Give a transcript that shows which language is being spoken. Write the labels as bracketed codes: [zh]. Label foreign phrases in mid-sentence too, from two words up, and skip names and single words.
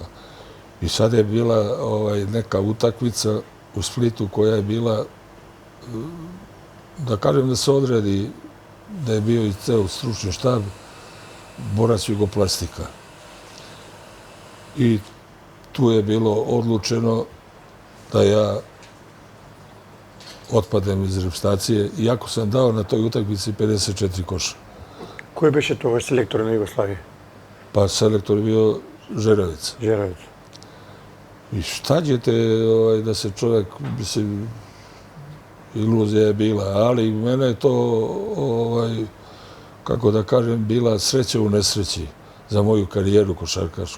[sr] I sad je bila neka utakmica u Splitu koja je bila, da kažem da se odredi, da je bio i ceo stručni štab, Borac Jugoplastika. I tu je bilo odlučeno da ja otpadem iz reprezentacije, iako sam dao na toj utakmici 54 koša. [mk] Кој беше тогаш селектор на Југославија? [sr] Pa selektor je bio Žeravica. Žeravić. I šta ćete da se čovjek, mislim, iluzija je bila, ali mene je to, kako da kažem, bila sreća u nesreći za moju karijeru košarkašku.